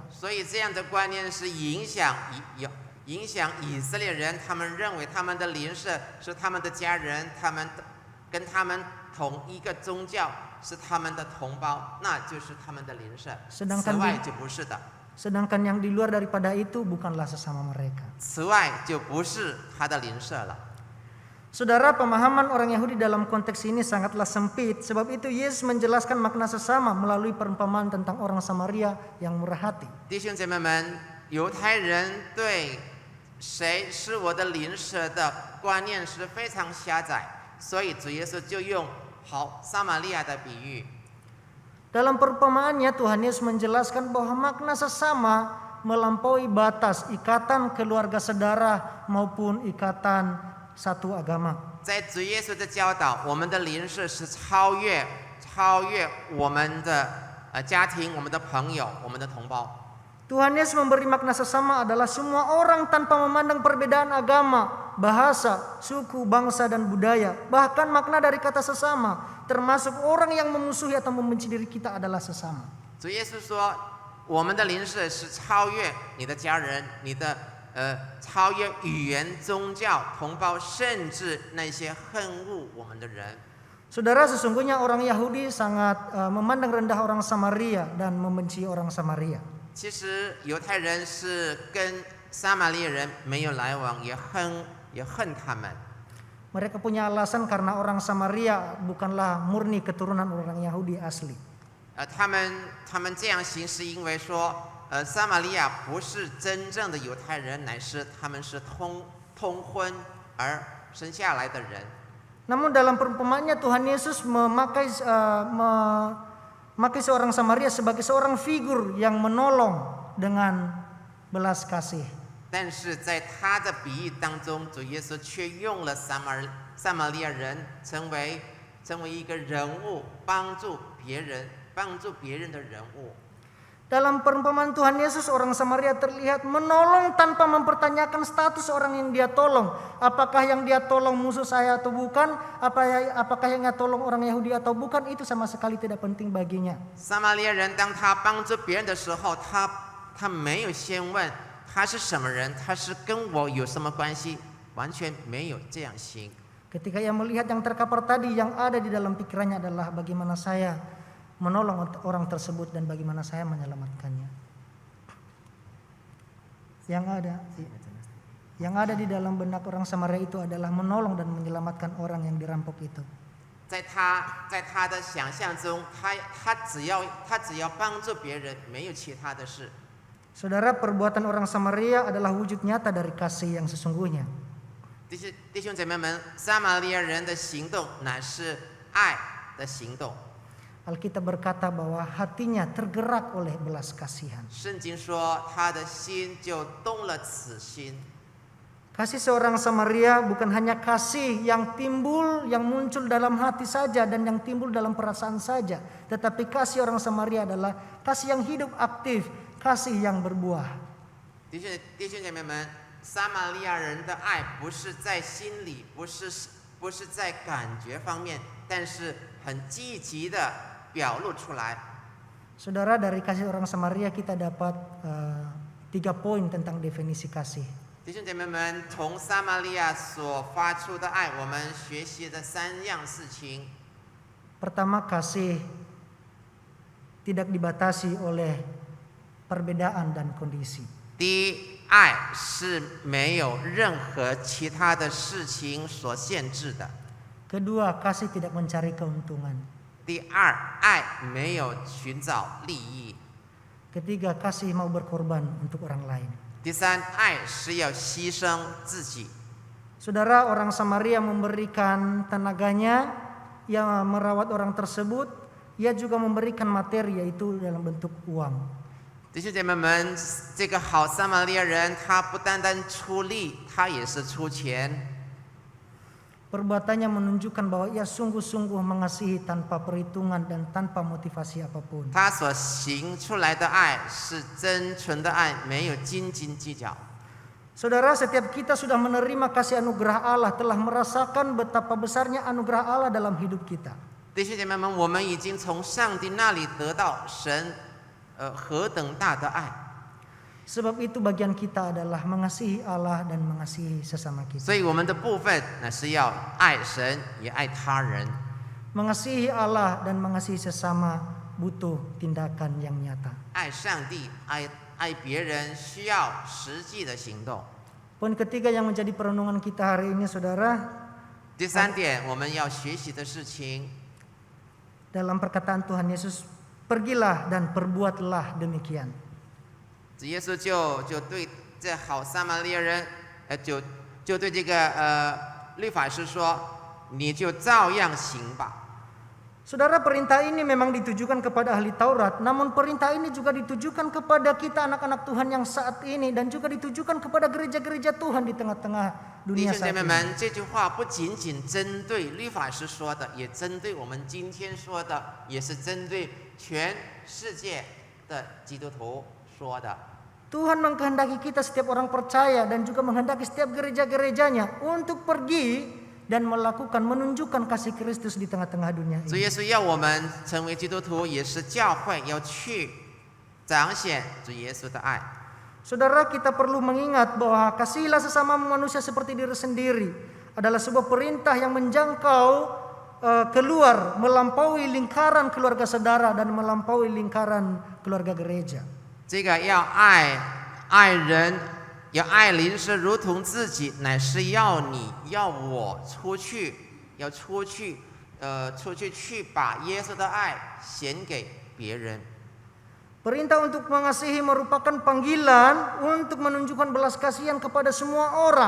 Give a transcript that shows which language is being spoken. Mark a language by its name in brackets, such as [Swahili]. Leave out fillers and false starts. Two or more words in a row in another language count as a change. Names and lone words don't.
[Chinese] 所以这样的观念是影响以色列人，他们认为他们的邻舍是他们的家人，跟他们同一个宗教，是他们的同胞，那就是他们的邻舍。此外就不是的。 [Indonesian] Sedangkan yang di luar daripada itu bukanlah sesama mereka. [Chinese] 此外就不是他的邻舍了。 [Indonesian] Saudara, pemahaman orang Yahudi dalam konteks ini sangatlah sempit. Sebab itu Yesus menjelaskan makna sesama melalui perumpamaan tentang orang Samaria yang murah hati. [Chinese] 弟兄姐妹们，犹太人对谁是我的邻舍的观念是非常狭窄，所以主耶稣就用好撒玛利亚的比喻。 [Indonesian] Dalam perumpamaannya Tuhan Yesus menjelaskan bahwa makna sesama melampaui batas ikatan keluarga saudara maupun ikatan satu agama. [Chinese] 在主耶稣的教导，我们的邻舍是超越我们的家庭、我们的朋友、我们的同胞。 [Indonesian] Tuhan Yesus memberi makna sesama adalah semua orang tanpa memandang perbedaan agama, bahasa, suku, bangsa, dan budaya. Bahkan makna dari kata sesama, termasuk orang yang memusuhi atau membenci diri kita adalah sesama. [Chinese] 主耶稣说，我们的邻舍是超越你的家人、你的超越语言、宗教、同胞，甚至那些恨恶我们的人。 [Indonesian] Saudara, sesungguhnya orang Yahudi sangat memandang rendah orang Samaria dan membenci orang Samaria. [Chinese] 其实犹太人是跟撒玛利亚人没有来往，也恨他们。 [Indonesian] Mereka punya alasan karena orang Samaria bukanlah murni keturunan orang Yahudi asli. [Chinese] 他们这样行是因为说， 撒玛利亚不是真正的犹太人，乃是他们是通婚而生下来的人。 [Indonesian] Namun dalam perumpamaannya Tuhan Yesus memakai seorang Samaria sebagai seorang figur yang menolong dengan belas kasih. [Chinese] 但是在他的比喻当中，主耶稣却用了撒玛利亚人成为一个人物，帮助别人的人物。 [Indonesian] Dalam perumpamaan Tuhan Yesus, orang Samaria terlihat menolong tanpa mempertanyakan status orang yang dia tolong. Apakah yang dia tolong musuh saya atau bukan? Apakah yang dia tolong orang Yahudi atau bukan? Itu sama sekali tidak penting baginya. [Chinese] 撒玛利亚人当他帮助别人的时候，他没有先问他是什么人，他是跟我有什么关系，完全没有这样行。 [Indonesian] Ketika ia melihat yang terkapar tadi, yang ada di dalam pikirannya adalah bagaimana saya menolong orang tersebut dan bagaimana saya menyelamatkannya. Yang ada di dalam benak orang Samaria itu adalah menolong dan menyelamatkan orang yang dirampok itu. [Chinese] 在他的想象中，他只要帮助别人，没有其他的事。 [Indonesian] Saudara, perbuatan orang Samaria adalah wujud nyata dari kasih yang sesungguhnya. [Chinese] 弟兄姐妹们，撒玛利亚人的行动乃是爱的行动。 [Indonesian] Alkitab berkata bahwa hatinya tergerak oleh belas kasihan. [Chinese] 圣经说，他的心就动了此心。 [Indonesian] Kasih seorang Samaria bukan hanya kasih yang muncul dalam hati saja dan yang timbul dalam perasaan saja, tetapi kasih orang Samaria adalah kasih yang hidup aktif, kasih yang berbuah. [Chinese] 弟兄姐妹们，撒玛利亚人的爱不是在心里，不是在感觉方面，但是很积极的表露出来。 [Indonesian] Saudara, dari kasih orang Samaria kita dapat 3 poin tentang definisi kasih. [Chinese] 弟兄姐妹们，从撒玛利亚所发出的爱，我们学习的3样事情。 [Indonesian] Pertama, kasih tidak dibatasi oleh perbedaan dan kondisi. [Chinese] 第一，爱是没有任何其他的事情所限制的。 [Indonesian] Kedua, kasih tidak mencari keuntungan. [Chinese] 第二，爱没有寻找利益。 [Indonesian] Ketiga, kasih mau berkorban untuk orang lain. [Chinese] 第三，爱是要牺牲自己。 [Indonesian] Saudara, orang Samaria memberikan tenaganya, ia merawat orang tersebut, ia juga memberikan materi yaitu dalam bentuk uang. [Chinese] 弟兄姐妹们，这个好撒玛利亚人，他不单单出力，他也是出钱。 [Indonesian] Perbuatannya menunjukkan bahwa ia sungguh-sungguh mengasihi tanpa perhitungan dan tanpa motivasi apapun. [Chinese] 他所行出来的爱是真纯的爱，没有斤斤计较。 [Indonesian] Saudara, setiap kita sudah menerima kasih anugerah Allah, telah merasakan betapa besarnya anugerah Allah dalam hidup kita. [Chinese] 弟兄姐妹们，我们已经从上帝那里得到神何等大的爱。 [Indonesian] Sebab itu bagian kita adalah mengasihi Allah dan mengasihi sesama [Chinese] 所 [Indonesian] kita. [Chinese] 以我们的部分乃是要爱神，也爱他人。 [Indonesian] Mengasihi Allah dan mengasihi sesama butuh tindakan yang nyata. [Chinese] 爱上帝，爱别人，需要实际的行动。 [Indonesian] Poin ketiga yang menjadi perenungan kita hari ini, saudara, [Chinese] 第三点，我们要学习的事情， [Indonesian] dalam perkataan Tuhan Yesus, pergilah dan perbuatlah demikian. [Chinese] 主耶稣就对这好撒玛利亚人，就对这个律法师说，你就照样行吧。 [Indonesian] Saudara, perintah ini memang ditujukan kepada ahli Taurat, namun perintah ini juga ditujukan kepada kita anak-anak Tuhan yang saat ini dan juga ditujukan kepada gereja-gereja Tuhan di tengah-tengah [Chinese] 弟 [Indonesian] dunia [Chinese] 兄姐 [Indonesian] saat [Chinese] 妹 [Indonesian] ini. [Chinese] 们，这句话不仅仅针对律法师说的，也针对我们今天说的，也是针对全世界的基督徒说的。 [Indonesian] Tuhan mengkehendaki kita setiap orang percaya dan juga menghendaki setiap gereja-gerejanya untuk pergi dan menunjukkan kasih Kristus di tengah-tengah dunia [Chinese] 主 [Indonesian] ini. [Chinese] 耶稣要我们成为基督徒，也是教会要去彰显主耶稣的爱。 [Indonesian] Saudara, kita perlu mengingat bahwa kasihilah sesama manusia seperti diri sendiri adalah sebuah perintah yang menjangkau keluar, melampaui lingkaran keluarga saudara dan melampaui lingkaran keluarga gereja. [Chinese] 这个要爱人，要爱邻舍如同自己，乃是要我出去去把耶稣的爱显给别人。 [Indonesian] Perintah untuk mengasihi merupakan panggilan untuk menunjukkan belas kasihan kepada semua orang.